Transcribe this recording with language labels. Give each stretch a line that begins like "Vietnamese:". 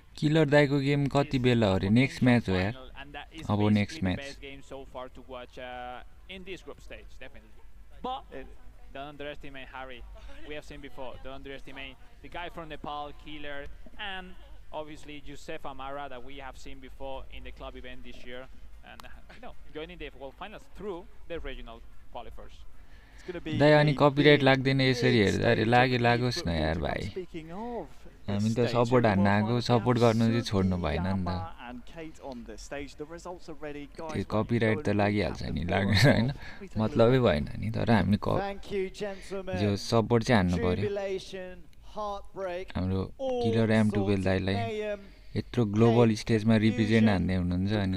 Nepali: Killer दाइको game कति बेला हो रे नेक्स्ट म्याच हो यार अब next match
English: best game so far to watch in this group stage, definitely. But Don't underestimate Harry. We have seen before. Don't underestimate the guy from Nepal, Killer, and obviously Joseph Amara that we have seen before in the club event this year, and joining the World Finals through the regional qualifiers.
Nepali: दाइ अनि copyright लाग्दैन यसरी हेर्दा अरे लागोस् न यार भाइ हामी त सपोर्ट हान्न आएको सपोर्ट गर्नु चाहिँ छोड्नु भएन नि त त्यो कपिराइट त लागिहाल्छ नि लाग्दैन होइन मतलबै भएन नि तर हामी जो सपोर्ट चाहिँ हान्नु पर्यो हाम्रो किलर M12 दाइलाई यत्रो ग्लोबल स्टेजमा रिप्रेजेन्ट हान्दै हुनुहुन्छ